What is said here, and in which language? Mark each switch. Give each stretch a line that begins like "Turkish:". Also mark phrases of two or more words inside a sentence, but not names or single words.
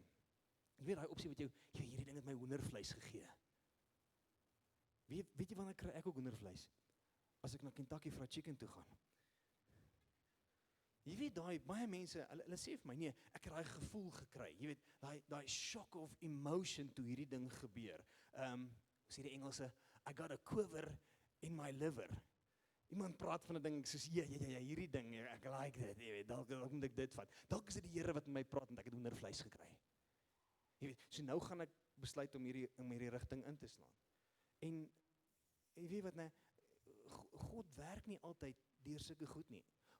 Afrikaans: Jy weet daai opsie wat jou, hierdie ding het my hoendervleis gegee. Weet jy wanneer kry ek ook hoendervleis? As ek na Kentucky Fried Chicken toe gaan. Jy weet baie mense, hulle sê vir my, nee, ek het daai gevoel gekry. Jy weet, daai
English: shock of emotion
Afrikaans: toe hierdie ding gebeur. Sê die Engelse,
English: I got a quiver in my liver.
Afrikaans: Iemand praat van 'n ding, ek sê, ja, hierdie ding, ek like dit, jy weet, dalk moet ek dit vat. Dalk is dit die Here wat met my praat en ek het hoendervleis gekry. Jy weet, so nou gaan ek besluit om hierdie rigting in te slaan. En jy weet wat, nee, God werk nie altyd deur sulke goed nie.